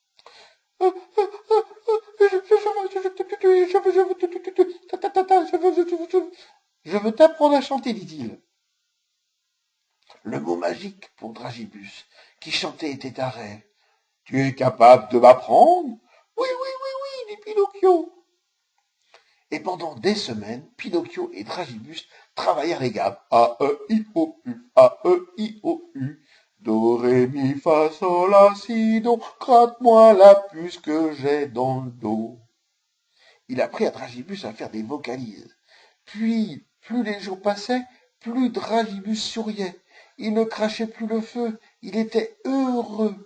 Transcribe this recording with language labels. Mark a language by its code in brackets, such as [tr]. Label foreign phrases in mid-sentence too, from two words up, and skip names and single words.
[fr] Je veux t'apprendre à chanter, dit-il. Le mot magique pour Dragibus, qui chantait, était un rêve. Tu es capable de m'apprendre? Oui, oui, oui, oui, dit Pinocchio. Et pendant des semaines, Pinocchio et Dragibus travaillèrent les gammes. A, E, I, O, U, A, E, I, O, U. Do, ré, mi, fa, sol, la, si, do. Gratte-moi la puce que j'ai dans le dos. Il apprit à Dragibus à faire des vocalises. Puis, plus les jours passaient, plus Dragibus souriait. Il ne crachait plus le feu. Il était heureux.